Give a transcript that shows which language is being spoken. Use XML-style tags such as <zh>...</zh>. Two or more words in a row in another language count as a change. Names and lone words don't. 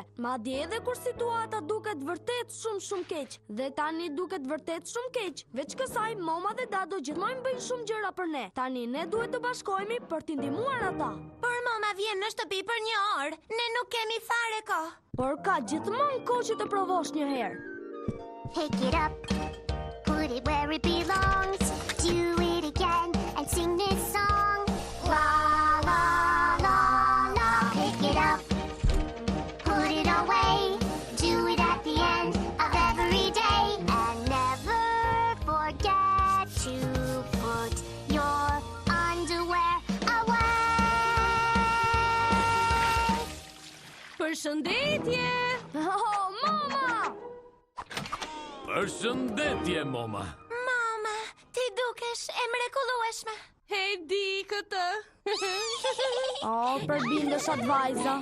<sq>Madje edhe kur situata duket vërtet shumë keq. Dhe tani duket vërtet shumë keq. Veç kësaj, mama dhe dado gjithmonë bëjnë shumë gjëra për ne. Tani ne duhet të bashkohemi për t'i ndihmuar ata. Por mama vjen në shtëpi për 1 orë. Ne nuk kemi fare kohë. Por ka gjithmonë kohë që të provosh një herë.</sq> <en>Pick it up, put it where it belongs. Do it again and sing this song. La la la la. Pick it up, put it away. Do it at the end of every day. And never forget to put your underwear away.</en> <sq>Përshëndetje! Oh, mama! Përshëndetje, mama. Mama, ti dukesh e mrekullueshme. Di këtë. Oh, përbindëshat vajza.</sq>